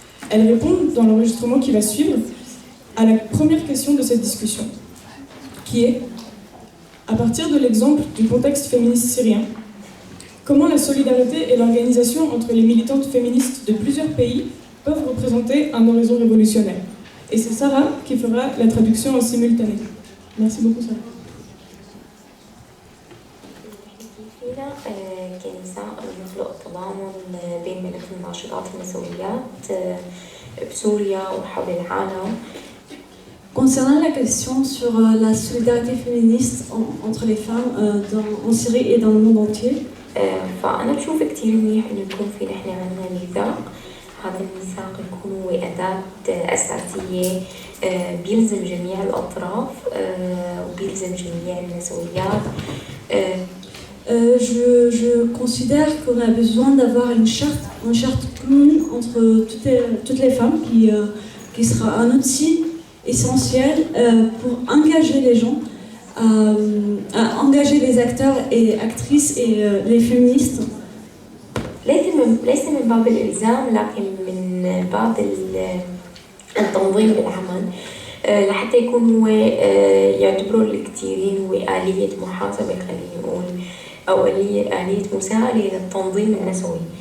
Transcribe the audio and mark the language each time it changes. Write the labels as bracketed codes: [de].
[fr] Elles répondent, dans l'enregistrement qui va suivre, à la première question de cette discussion, qui est, à partir de l'exemple du contexte féministe syrien, comment la solidarité et l'organisation entre les militantes féministes de plusieurs pays peuvent représenter un horizon révolutionnaire. Et c'est Sarah qui fera la traduction en simultané. Merci beaucoup, Sarah. [ar] كنساء نخلق تضامن بين مناخ الناشطات النسويات بسوريا وحول العالم. [fr] Concernant la question sur la solidarité féministe entre les femmes en Syrie et dans le monde entier, [ar] فأنا بشوف كتير منيح إنه يكون في نحن عندنا ميثاق. هذا الميثاق يكون هو أداة أساسية بيلزم جميع الأطراف وبيلزم جميع النسويات. [fr] Je considère qu'on a besoin d'avoir une charte commune entre toutes les femmes qui sera un outil essentiel pour engager les gens, engager les acteurs et actrices et les féministes. [ar] ليس من باب الإلزام لكن من باب التنظيم بالعمل لحتى يكون هو يعتبروا الكثيرين هو آلية محاسبة خلينا نقول أو آلية مساعدة للتنظيم النسوي.